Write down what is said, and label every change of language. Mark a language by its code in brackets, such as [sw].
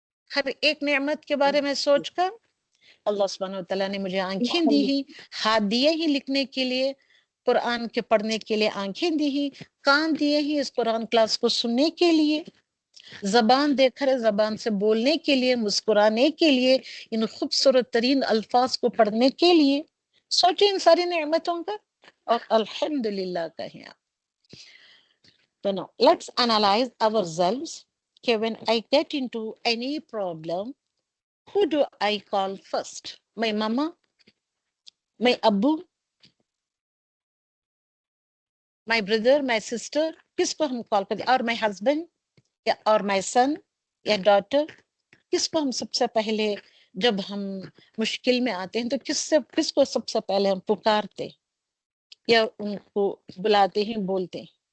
[hi] हर एक नेमत के बारे में सोचकर, अल्लाह सुब्हानहू व तआला ने मुझे आंखें दी ही, हाथ दिए ही लिखने के लिए, कुरान के पढ़ने के लिए आंखें दी ही, कान दिए ही इस कुरान क्लास को सुनने के लिए, जबान देकर जबान से बोलने के लिए, मुस्कुराने के लिए, इन खूबसूरत तरीन अल्फाज को पढ़ने के लिए. सोचें इन सारी नेमतों का और अल्हम्दुलिल्लाह कहें आप. [en] तो no let's analyse ourselves कि when I get into any problem, who do I call first? My mama, my abbu, my brother, my sister, [hi] किसको हम कॉल करते? और [en] my husband [hi] या और my son या daughter, किसको हम सबसे पहले जब हम मुश्किल में आते हैं तो किसको सबसे पहले हम पुकारते या उनको बुलाते हैं, बोलते हैं?